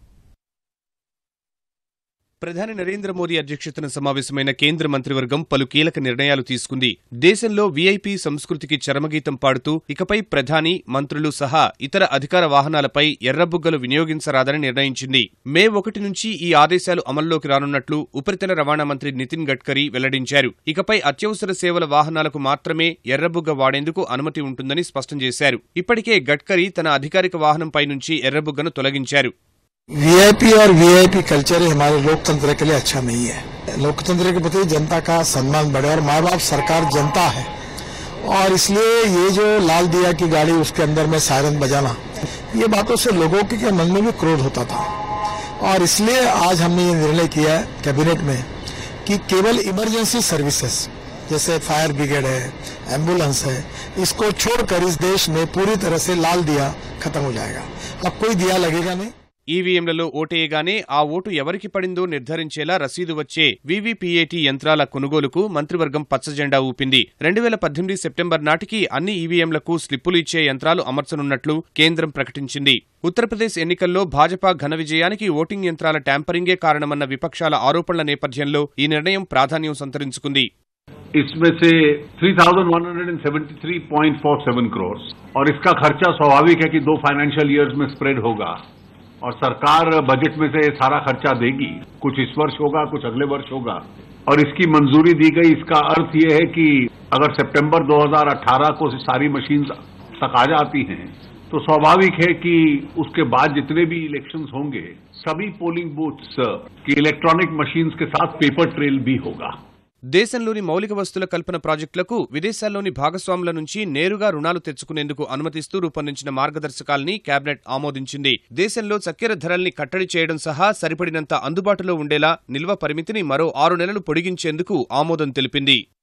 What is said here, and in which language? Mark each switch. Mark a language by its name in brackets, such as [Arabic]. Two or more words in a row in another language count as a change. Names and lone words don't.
[Telugu] ప్రధాని నరేంద్ర మోదీ అధ్యక్షతన సమావేశమైన కేంద్ర మంత్రివర్గం పలు కీలక నిర్ణయాలు తీసుకుంది దేశంలో వీఐపీ సంస్కృతికి చరమగీతం పాడుతూ ఇకపై ప్రధాని మంత్రులు సహా ఇతర అధికార వాహనాలపై ఎర్రబుగ్గలు వినియోగించరాదని నిర్ణయించింది మే 1 నుంచి ఈ ఆదేశాలు అమల్లోకి రానున్నట్లు ఉపరితల రవాణా మంత్రి నితిన్ గడ్కరీ వెల్లడించారు ఇకపై అత్యవసర సేవల వాహనాలకు మాత్రమే ఎర్రబుగ్గ వాడేందుకు అనుమతి ఉంటుందని స్పష్టం చేశారు ఇప్పటికే గడ్కరీ తన అధికారిక వాహనంపై నుంచి ఎర్రబుగ్గను తొలగించారు [Hindi] वीआईपी और [English] VIP culture [Hindi] हमारे लोकतंत्र के लिए अच्छा नहीं है लोकतंत्र के प्रति जनता का सम्मान बढ़े और माँ बाप सरकार जनता है और इसलिए ये जो लाल दिया की गाड़ी उसके अंदर में सायरन बजाना ये बातों से लोगों के मन में भी क्रोध होता था और इसलिए आज हमने ये निर्णय किया है कैबिनेट में कि केवल [English] emergency services [Hindi] जैसे [English] fire brigade [Hindi] है एम्बुलेंस है इसको छोड़कर इस देश में पूरी तरह से लाल दिया खत्म हो जाएगा अब कोई दिया लगेगा नहीं [Telugu] ఈవీఎంలలో ఓటేయగానే ఆ ఓటు ఎవరికి పడిందో నిర్ధారించేలా రసీదు వచ్చే వీవీపీఏటీ యంత్రాల కొనుగోలుకు మంత్రివర్గం పచ్చజెండా ఊపింది 2018 సెప్టెంబర్ నాటికి అన్ని ఈవీఎంలకు స్లిప్పులు ఇచ్చే యంత్రాలు అమర్చనున్నట్లు కేంద్రం ప్రకటించింది ఉత్తరప్రదేశ్ ఎన్నికల్లో భాజపా ఘన విజయానికి ఓటింగ్ యంత్రాల ట్యాంపరింగే కారణమన్న విపక్షాల ఆరోపణల నేపథ్యంలో ఈ నిర్ణయం ప్రాధాన్యం సంతరించుకుంది [Hindi] इसमें से 3,173.47 करोड़ और इसका खर्चा स्वाभाविक है कि 2 [English] financial years [Hindi] में स्प्रेड होगा और सरकार बजट में से सारा खर्चा देगी कुछ इस वर्ष होगा कुछ अगले वर्ष होगा और इसकी मंजूरी दी गई इसका अर्थ ये है कि अगर सितंबर 2018 को सारी मशीन्स तक आ जाती हैं तो स्वाभाविक है कि उसके बाद जितने भी इलेक्शंस होंगे सभी [English] polling booths [Hindi] की [English] electronic machines [Hindi] के साथ [English] paper trail [Hindi] भी होगा [Telugu] దేశంలోని మౌలిక వస్తుల కల్పన ప్రాజెక్టులకు విదేశాల్లోని భాగస్వాముల నుంచి నేరుగా రుణాలు తెచ్చుకునేందుకు అనుమతిస్తూ రూపొందించిన మార్గదర్శకాల్ని కేబినెట్ ఆమోదించింది దేశంలో చక్కెర ధరల్ని కట్టడి చేయడం సహా సరిపడినంత అందుబాటులో ఉండేలా నిల్వ పరిమితిని మరో 6 నెలలు పొడిగించేందుకు ఆమోదం తెలిపింది